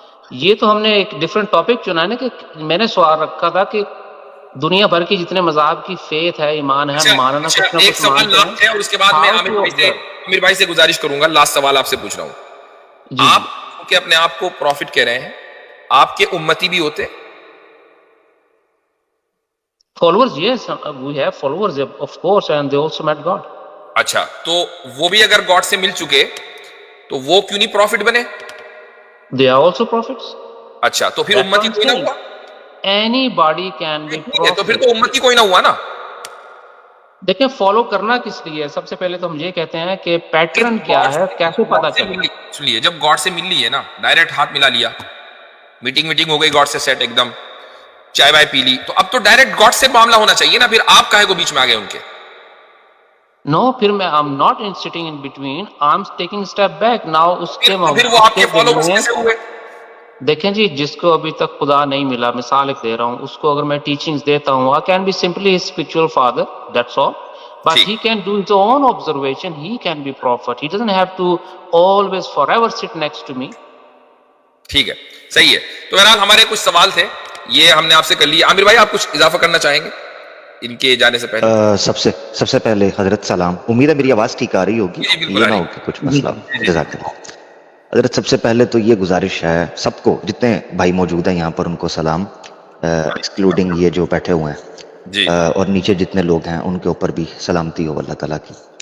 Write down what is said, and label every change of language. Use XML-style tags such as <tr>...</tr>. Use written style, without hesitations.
<ur>یہ تو ہم نے ایک ڈیفرنٹ ٹاپک چنا ہے نا، کہ میں نے سوال رکھا تھا کہ دنیا بھر کی جتنے مذاہب کی فیتھ ہے، ایمان ہے، ماننا کچھ نہ ایک کچھ سوال مانتے لاسٹ ہے اور اس کے بعد میں عامر بھائی سے گزارش کروں گا. لاسٹ سوال آپ سے پوچھ رہا ہوں. آپ کہ اپنے آپ کو پروفٹ کہہ رہے ہیں، آپ کے امتی بھی ہوتے؟</ur> <en>followers, yes, we have followers of course, and they also met God.</en> <ur>اچھا تو وہ بھی اگر گاڈ سے مل چکے تو وہ کیوں نہیں پروفٹ بنے؟</ur> <en>They are also prophets.</en> <ur>اچھا تو پھر امتی کوئی نہ ہوا؟</ur> <en>Anybody can be</en> <ur>تو پھر</ur> <en>prophet.</en> <ur>تو امتی کوئی نہ ہوا نا. دیکھیں فالو کرنا کس لیے؟ سب سے پہلے تو ہم یہ کہتے ہیں کہ پیٹرن کیا ہے، کیسے پتا چلے؟ سنیے، جب گاڈ سے مل لی ہے نا، ڈائریکٹ ہاتھ ملا لیا، میٹنگ ہو گئی گاڈ سے سیٹ، ایک دم چائے وائے پی لی، تو اب تو ڈائریکٹ گاڈ سے معاملہ ہونا چاہیے نا. پھر آپ کاہے کو بیچ میں آ گئے ان کے؟ نو، پھر میں</ur> <en>I'm not sitting in between, I'm taking step back now.</en> <ur>اس کے پھر وہ آپ کے فالوورز کیسے ہوئے؟ دیکھیں جی، جس کو ابھی تک خدا نہیں ملا، مثال ایک دے رہا ہوں، اس کو اگر میں ٹیچنگز دیتا ہوں،</ur> <en>I can be simply his spiritual father, that's all. But he can do his own observation, he can be prophet. He doesn't have to always forever sit next to me.</en> <ur>ٹھیک ہے، صحیح ہے. تو بہرحال ہمارے کچھ سوال تھے، یہ ہم نے آپ سے کر لیا. عامر بھائی آپ کچھ اضافہ کرنا چاہیں گے ان کے جانے سے پہلے؟ سب سے پہلے حضرت سلام. امید ہے میری آواز ٹھیک آ رہی ہوگی، یہ نہ ہو کہ کچھ مسئلہ. جزاک اللہ. حضرت سب سے پہلے تو یہ گزارش ہے سب کو، جتنے بھائی موجود ہیں یہاں پر، ان کو سلام، ایکسکلوڈنگ یہ جو بیٹھے ہوئے ہیں، اور نیچے جتنے لوگ ہیں ان کے اوپر بھی سلامتی ہو اللہ تعالیٰ کی.</ur>